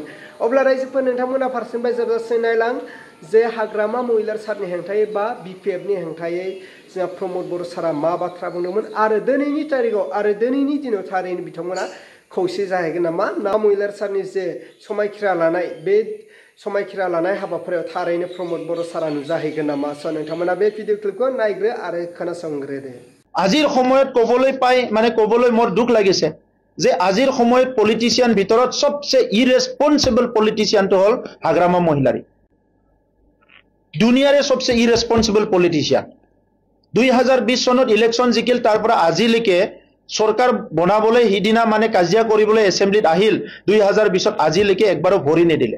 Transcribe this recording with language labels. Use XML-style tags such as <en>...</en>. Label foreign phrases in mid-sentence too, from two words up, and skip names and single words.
<brx>अब्ला रायजोफोर नोंथांमोना फारसेनिफ्राय जोबजासे नायलां जे हाग्रामा महिलार सारनि हेंथायै बा बिपिएफनि हेंथायै जोंहा प्रमद बर' सारा मा बाथ्रा बुंदोंमोन आरो दिनैनि तारिखआव आरो दिनैनि दिनाव थारैनो बिथांमोना खौसे जाहैगोन नामा ना महिलार सारनि जे समायखिरा लानाय बे समायखिरा लानाय हाबाफारियाव थारैनो प्रमद बर' सारा नुजाहैगोन नामा। स' नोंथांमोना बे</brx> <en>video clip</en> <brx>नायग्रो आरो खोनासंग्रोदो।</brx> <as>আজিৰ সময়ত ক'বলৈ পাই মানে ক'বলৈ মোৰ দুখ লাগিছে যে আজিৰ সময়ত পলিটিচিয়ান ভিতৰত সবচে</as> <en>irresponsible politician</en> <as>হল হাগ্रामा महिलारि। দুনিয়াৰে সবচে</as> <en>irresponsible politician.</en> <as>2020 চনত ইলেকশন জিকিল, তাৰ পৰা আজিলৈকে সৰকাৰ বনাবলৈ হিদিনা মানে কাজিয়া কৰিবলৈ এছেম্বলিত আহিল 2020ত আজিলৈকে একবাৰো ভৰি নিদিলে।</as>